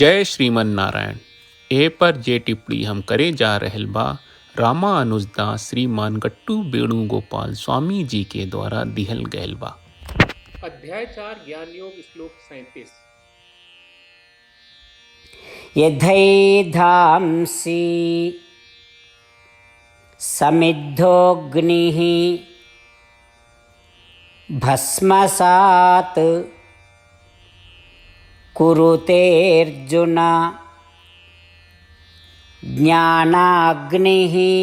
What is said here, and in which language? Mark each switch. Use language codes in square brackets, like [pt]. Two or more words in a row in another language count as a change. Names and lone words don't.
[sa] जय श्रीमन नारायण। [bho] ए पर जे टिप्पणी हम करे जा रहल बा रामानुजदास श्रीमान गट्टू वेणुगोपाल स्वामी जी के द्वारा दिहल गयल बा। अध्याय 4 ज्ञान योग श्लोक 37। [sa] यथैधांसि समिद्धोऽग्निः भस्मसात् कुरुतेऽर्जुन ज्ञानाग्निः